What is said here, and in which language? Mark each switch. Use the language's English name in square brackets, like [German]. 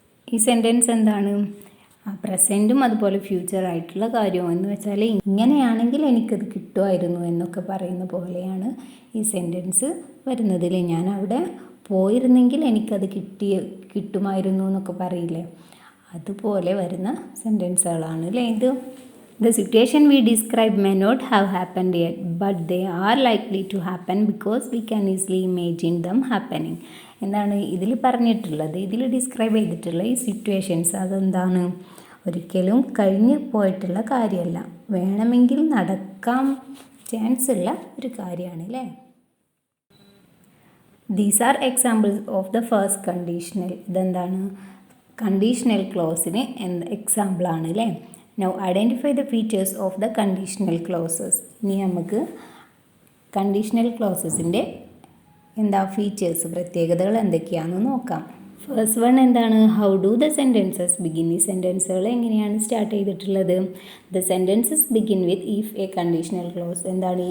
[Malayalam] ഈ സെൻറ്റൻസ് എന്താണ്? പ്രസൻറ്റും അതുപോലെ ഫ്യൂച്ചറായിട്ടുള്ള കാര്യവും എന്ന് വെച്ചാൽ ഇങ്ങനെയാണെങ്കിൽ എനിക്കത് കിട്ടുമായിരുന്നു എന്നൊക്കെ പറയുന്ന പോലെയാണ് ഈ സെൻറ്റൻസ് വരുന്നതിൽ. ഞാൻ അവിടെ പോയിരുന്നെങ്കിൽ എനിക്കത് കിട്ടുമായിരുന്നു എന്നൊക്കെ പറയില്ലേ, അതുപോലെ വരുന്ന സെൻറ്റൻസുകളാണ് അല്ലേ ഇത്. [English] The situation we describe may not have happened yet, but they are likely to happen because we can easily imagine them happening. [Malayalam] എന്താണ് ഇതിൽ പറഞ്ഞിട്ടുള്ളത്? ഇതിൽ ഡിസ്ക്രൈബ് ചെയ്തിട്ടുള്ള ഈ സിറ്റുവേഷൻസ് അതെന്താണ്? ഒരിക്കലും കഴിഞ്ഞു പോയിട്ടുള്ള കാര്യമല്ല, വേണമെങ്കിൽ നടക്കാൻ ചാൻസ് ഉള്ള ഒരു കാര്യമാണ് അല്ലേ. [English] These are examples of the first conditional. [Malayalam] ഇതെന്താണ്? കണ്ടീഷണൽ ക്ലോസിന് എക്സാമ്പിളാണ് അല്ലേ. [English] Now identify the features of the conditional clauses. [Malayalam] ഇനി നമുക്ക് കണ്ടീഷണൽ ക്ലോസസിൻ്റെ ഫീച്ചേഴ്സ്, പ്രത്യേകതകൾ എന്തൊക്കെയാണെന്ന് നോക്കാം. ഫസ്റ്റ് വൺ എന്താണ്? [English] How do the sentences begin. [Malayalam] ഈ സെൻറ്റൻസുകൾ എങ്ങനെയാണ് സ്റ്റാർട്ട് ചെയ്തിട്ടുള്ളത്? [English] The sentences begin with if a conditional clause. [Malayalam] എന്താണ്?